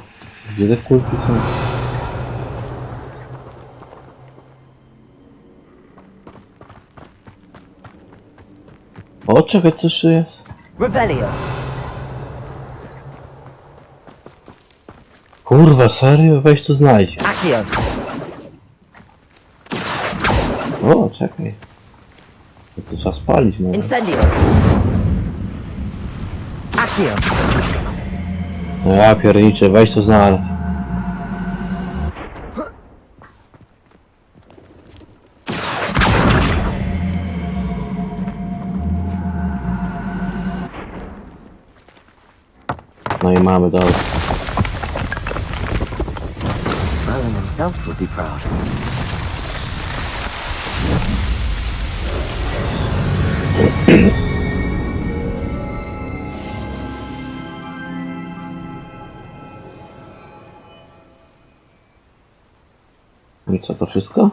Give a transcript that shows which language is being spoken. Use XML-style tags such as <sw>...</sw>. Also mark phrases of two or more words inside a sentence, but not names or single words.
<pl>Gdzie te kulki są? O, czekaj, coś tu jest? Revelio. Kurwa, serio? Weź tu znajdź. Accio. O, czekaj. To trzeba spalić, może. Incendio. Accio. No ja pierniczę, weź to znaleźć. No i mamy, dobra.</pl> <en>Merlin himself would be proud.</en> <pl>I co, to wszystko?</pl>